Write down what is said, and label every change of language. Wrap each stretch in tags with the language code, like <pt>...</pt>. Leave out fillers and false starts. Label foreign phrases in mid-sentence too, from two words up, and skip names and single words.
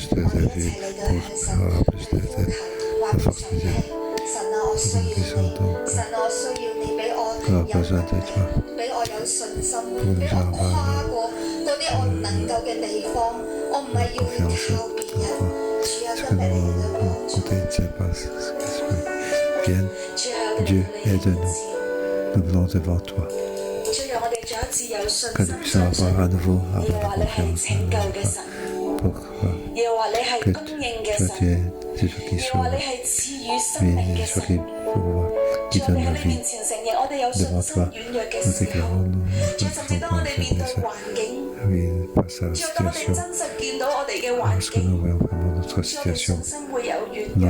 <yue>我哋一齊嚟到向神呼求，話俾神聽，神啊，我需要你，神啊，我需要你俾我有能力，俾我有信心，俾我跨過嗰啲我唔能夠嘅地方，我唔係要去靠別人。主啊，今日你嚟到幫助，主啊，</yue> <fr>Dieu aide-nous, nous venons devant toi.</fr> <yue>主讓我哋再一次有信心相信，耶和華你係拯救嘅神，耶和華你係供應嘅神，耶和華你係賜予生命嘅神。主，我哋喺你面前承認，我哋有信心軟弱嘅時候，主，甚至當我哋面對環境，主，當我哋真實見到我哋嘅環境，主，我哋信心會有軟弱。</yue>